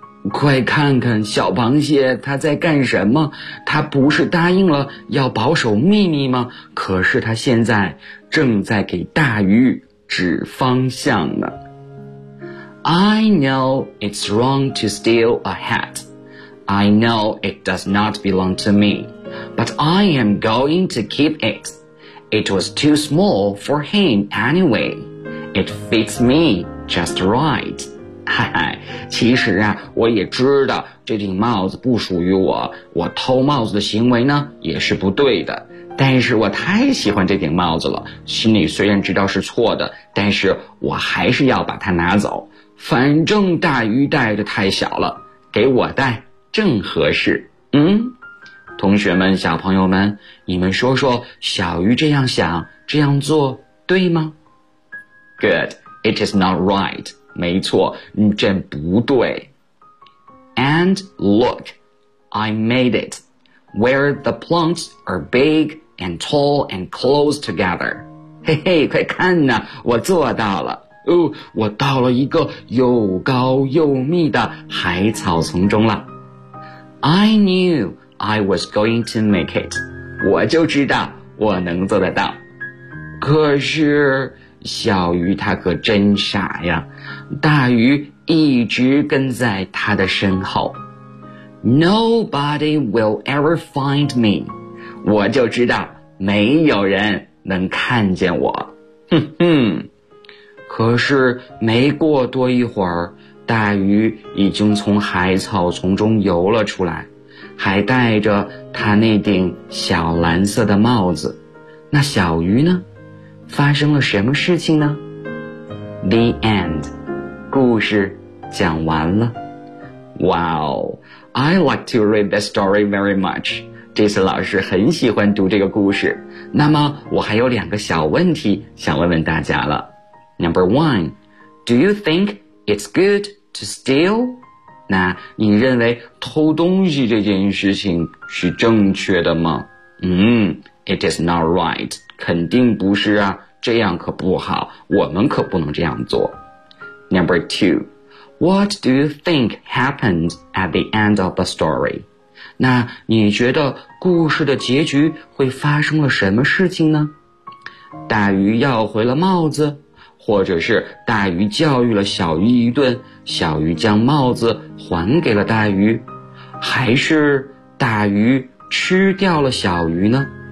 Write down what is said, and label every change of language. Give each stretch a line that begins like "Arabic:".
Chinese: 快看看小螃蟹他在干什么？他不是答应了要保守秘密吗？可是他现在正在给大鱼指方向呢。
English: I know it's wrong to steal a hat. I know it does not belong to me. But I am going to keep it. It was too small for him anyway. It fits me just right.
Chinese: 其实啊，我也知道这顶帽子不属于我，我偷帽子的行为呢也是不对的。但是我太喜欢这顶帽子了，心里虽然知道是错的，但是我还是要把它拿走。反正大鱼戴的太小了，给我戴正合适。同学们，小朋友们，你们说说小鱼这样想，这样做对吗？
English: Good, it is not right.
Chinese: 没错，这不对。
English: And look, I made it, where the plants are big and tall and close together.
Chinese: 嘿嘿，快看呐，我做到了。哦，我到了一个又高又密的海草丛中了。
English: I knewI was going to make it.
Chinese: 我就知道我能做得到。可是小鱼他可真傻呀，大鱼一直跟在他的身后。
English: Nobody will ever find me.
Chinese: 我就知道没有人能看见我。可是没过多一会儿，大鱼已经从海草丛中游了出来，还戴着他那顶小蓝色的帽子。那小鱼呢？发生了什么事情呢？
English: The end.
Chinese: 故事讲完了。
English: Wow, I like to read this story very much.
Chinese: 这次老师很喜欢读这个故事。那么我还有两个小问题想问问大家了。
English: Number one, do you think it's good to steal?
Chinese: 那你认为偷东西这件事情是正确的吗？
English: It is not right.
Chinese: 肯定不是啊，这样可不好，我们可不能这样做。
English: Number two, what do you think happened at the end of the story?
Chinese: 那你觉得故事的结局会发生了什么事情呢？大鱼要回了帽子，或者是大鱼教育了小鱼一顿，小鱼将帽子还给了大鱼，还是大鱼吃掉了小鱼呢？